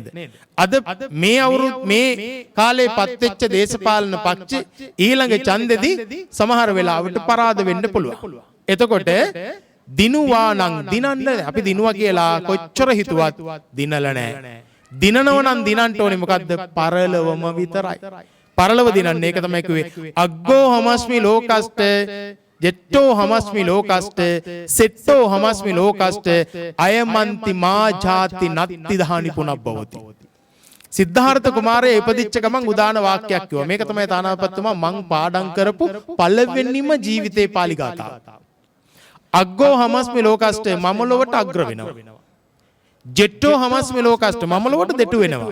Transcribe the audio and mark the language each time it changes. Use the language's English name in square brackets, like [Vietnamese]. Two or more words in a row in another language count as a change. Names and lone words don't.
[Sinhala] අද මේ අවුරුදු මේ කාලේ පත්වෙච්ච දේශපාලන පක්ෂ ඊළඟ ඡන්දෙදී සමහර වෙලාවට පරාද වෙන්න පුළුවන්. එතකොට දිනුවානම් දිනන්න අපි දිනුවා කියලා කොච්චර හිතුවත් දිනල නැහැ. දිනනව නම් දිනන්න ඕනේ මොකද්ද? පරලවම විතරයි. පරලව දිනන්න ඒක තමයි කිව්වේ [Pali] අග්ගෝ හමස්මි ලෝකස්ත ජෙට්ටෝ හමස්මි ලෝකස්ත සෙට්ටෝ හමස්මි ලෝකස්ත අයමන්ති මා ජාති නත්ති දහනි පුනබ්බවති. [Sinhala] සිද්ධාර්ථ කුමාරයා ඉපදිච්ච ගමන් උදාන වාක්‍යයක් කිව්වා. මේක තමයි තානාපතිතුමා මං පාඩම් කරපු පළවෙනිම ජීවිතේ පාලි ගාථාව. [Pali] අග්ගෝ හමස්මි ලෝකස්ත [Sinhala] මම ලොවට අග්‍ර වෙනවා. [Pali] ජෙට්ටෝ හමස්මි ලෝකස්ට [Sinhala] මම ලොවට දෙටු වෙනවා.